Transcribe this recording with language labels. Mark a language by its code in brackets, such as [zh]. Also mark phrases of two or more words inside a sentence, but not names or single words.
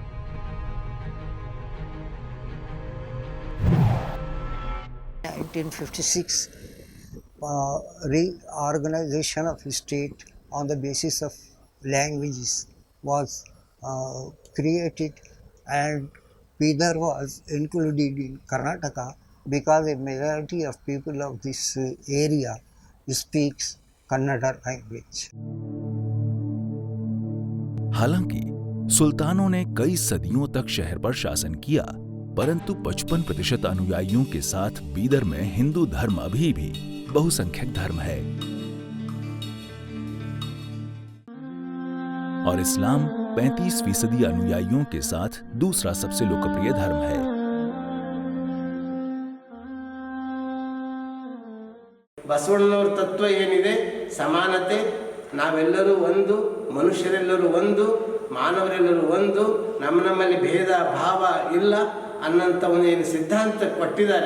[en] – 1956 reorganization of state on the basis of languages was created, and Bidar was included in Karnataka because a majority of people of this area speaks Kannada language. [hi] हालांकि सुल्तानों ने कई सदियों तक शहर पर शासन किया, परंतु 55% अनुयायियों के साथ बीदर में हिंदू धर्म अभी भी बहुसंख्यक धर्म है और इस्लाम 35% अनुयायियों के साथ दूसरा सबसे लोकप्रिय धर्म है। [kn] ಬಸವಣ್ಣನವರ ತತ್ವ ಏನಿದೆ, ಸಮಾನತೆ, ನಾವೆಲ್ಲರೂ ಒಂದು, ಮನುಷ್ಯರೆಲ್ಲರೂ ಒಂದು, ಮಾನವರೆಲ್ಲರೂ ಒಂದು, ನಮ್ಮಲ್ಲಿ ಭೇದ ಭಾವ ಇಲ್ಲ ಅನ್ನಂತ ಒಂದು ಏನು ಸಿದ್ಧಾಂತ ಕೊಟ್ಟಿದ್ದಾರೆ.